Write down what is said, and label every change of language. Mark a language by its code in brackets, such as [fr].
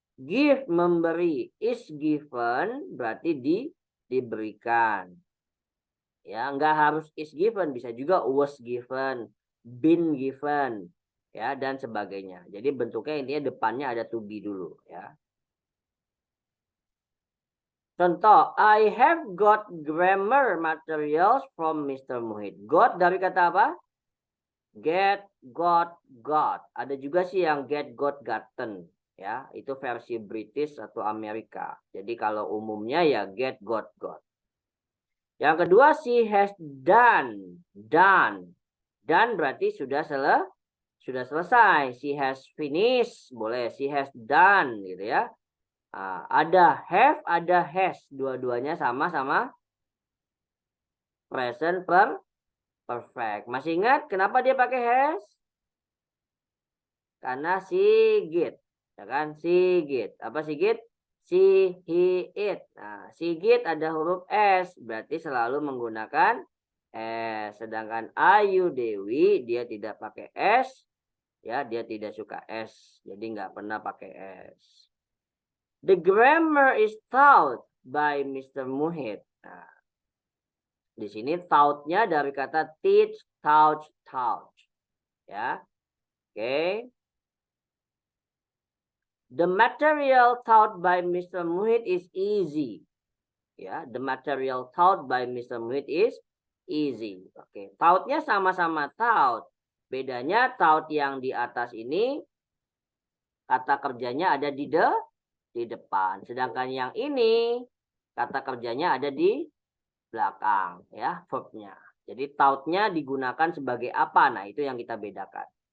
[id] Give memberi, [en] is given [id] berarti diberikan. Ya, enggak harus is given, bisa juga was given, been given, ya dan sebagainya. Jadi bentuknya intinya depannya ada to be dulu, ya. [en] Contoh, I have got grammar materials from Mr. [id] Muhid. Got dari kata apa? Get, got, got. Ada juga sih yang get, got, gotten. Ya, itu versi British atau Amerika. Jadi kalau umumnya ya get, got, got. Yang kedua [en] she has done. Done. [id] Done berarti sudah selesai. [en] She has finished. [id] Boleh. [en] She has done [id] gitu ya. Ada have, ada has. Dua-duanya sama-sama present perfect. Masih ingat kenapa dia pakai has? Karena Sigit. Ya kan? Sigit. Apa Sigit? Si, he, it. Nah, Sigit ada huruf S. Berarti selalu menggunakan S. Sedangkan Ayu Dewi dia tidak pakai S. Ya, dia tidak suka S. Jadi nggak pernah pakai S. [en] The grammar is taught by Mr. [id] Muhid. Nah, di sini taught-nya dari kata teach, taught. Ya. Oke. [en] The material taught by Mr. Muhid is easy. Ya, the material taught by Mr. Muhid is easy. [id] Oke, taught-nya sama-sama taught. Bedanya taught yang di atas ini kata kerjanya ada di depan. Sedangkan yang ini kata kerjanya ada di belakang ya, verbnya. Jadi tautnya digunakan sebagai apa? Nah, itu yang kita bedakan.